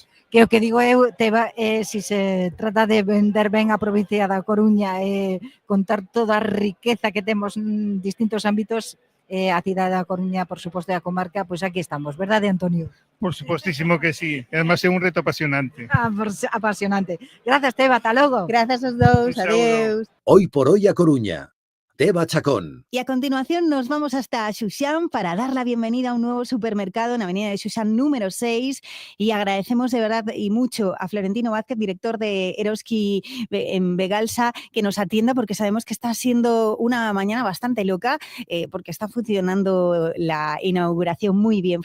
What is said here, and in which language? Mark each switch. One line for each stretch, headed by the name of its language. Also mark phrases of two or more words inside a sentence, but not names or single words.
Galician: Que o que digo eu, si se trata de vender ben a provincia da Coruña e contar toda a riqueza que temos en distintos ámbitos, a cidade da Coruña, por suposto, e a comarca, pois aquí estamos, verdade, Antonio? Por supostísimo que sí, además é un reto apasionante. Apasionante. Grazas, Teba, ata logo. Grazas aos dous, adeus.
Spanish: Hoy por hoy a Coruña. Teba Chacón. Y a continuación nos vamos hasta Xuxán para dar la bienvenida a un nuevo supermercado en la avenida de Xuxán número 6, y agradecemos de verdad y mucho a Florentino Vázquez, director de Eroski en Begalsa, que nos atienda, porque sabemos que está siendo una mañana bastante loca, porque está funcionando la inauguración muy bien.